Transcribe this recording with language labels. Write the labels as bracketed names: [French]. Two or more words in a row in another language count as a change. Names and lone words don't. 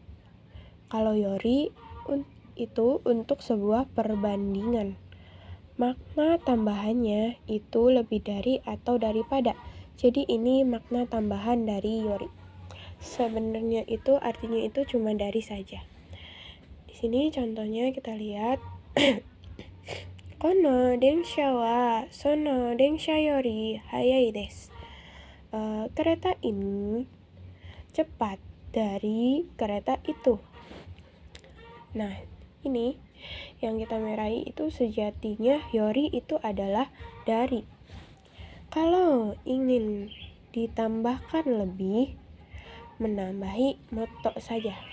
[Indonesian] Kalau Yori itu untuk sebuah perbandingan. Makna tambahannya itu lebih dari atau daripada. Jadi ini makna tambahan dari Yori. Sebenarnya itu artinya itu cuma dari saja. Di sini contohnya kita lihat [Japanese] この電車はその電車より速いです. [Indonesian] Kereta ini cepat dari kereta itu. Nah, ini yang kita meraih itu sejatinya Yori itu adalah dari. Kalau ingin ditambahkan lebih, menambahi moto saja.